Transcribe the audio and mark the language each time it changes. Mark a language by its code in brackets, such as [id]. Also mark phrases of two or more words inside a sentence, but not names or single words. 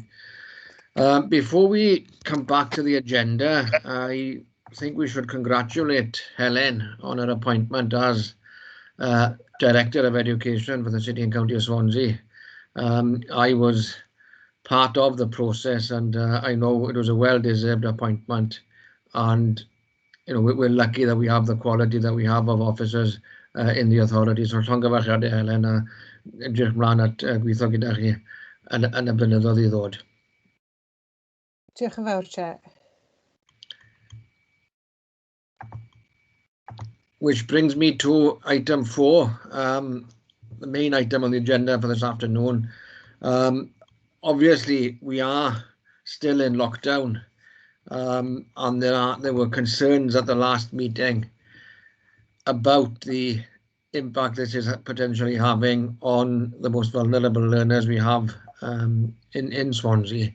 [en] Before we come back to the agenda, I think we should congratulate Helen on her appointment as Director of Education for the City and County of Swansea. I was part of the process, and I know it was a well-deserved appointment, and we're lucky that we have the quality that we have of officers in the authority. [cy] So llongyfarchiadau Helen, edrych ymlaen at gweithio gyda chi yn y blynyddoedd i ddod. Diolch yn fawr, Chair. [en] Which brings me to item 4, the main item on the agenda for this afternoon. Obviously, we are still in lockdown, and there were concerns at the last meeting about the impact this is potentially having on the most vulnerable learners we have in Swansea.